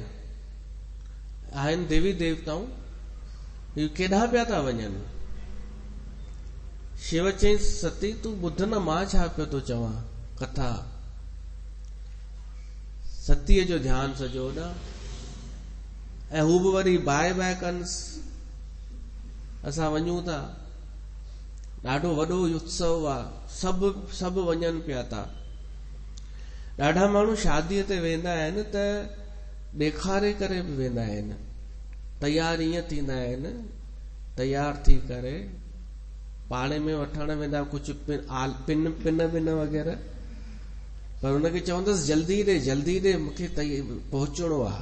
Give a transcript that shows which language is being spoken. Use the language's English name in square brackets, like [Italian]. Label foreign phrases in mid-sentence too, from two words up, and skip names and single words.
[Sindhi] आहिनि देवी देवताऊं, ही केॾां पिया था वञनि? शिव चई सती तूं ॿुध न, मां छा पियो थो चवां कथा। सतीअ जो ध्यानु सॼो होॾां, ऐं हू बि वरी बाए बाए कन्स, असां वञूं था, ॾाढो वॾो उत्सव आहे, सभु वञनि पिया था। ॾाढा माण्हू शादीअ ते वेंदा आहिनि त ॾेखारे करे बि वेंदा आहिनि, तैयार ईअं थींदा आहिनि, तैयार थी करे पाड़े में वठण वेंदा कुझु पिन वग़ैरह, पर हुनखे चवंदसि जल्दी ॾे मूंखे पहुचणो आहे।